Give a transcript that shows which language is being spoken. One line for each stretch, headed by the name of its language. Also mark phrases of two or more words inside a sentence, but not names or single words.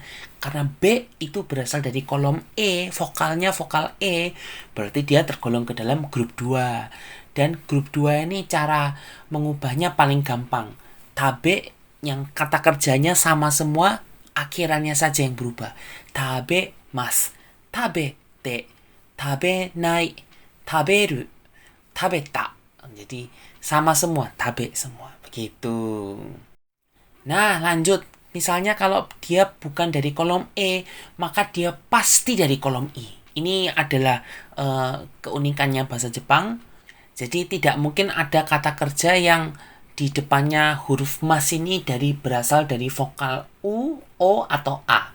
Indonesian: Karena B itu berasal dari kolom E, vokalnya vokal E, berarti dia tergolong ke dalam grup 2. Dan grup 2 ini cara mengubahnya paling gampang. Tabe yang kata kerjanya sama semua, akhirannya saja yang berubah.
Japanese: 食べます、食べて、食べない、食べる、食べた.
Indonesian: Jadi sama semua, tabe semua. Begitu. Nah, lanjut. Misalnya kalau dia bukan dari kolom E, maka dia pasti dari kolom I. Ini adalah keunikannya bahasa Jepang. Jadi tidak mungkin ada kata kerja yang di depannya huruf mas ini berasal dari vokal U, O, atau A.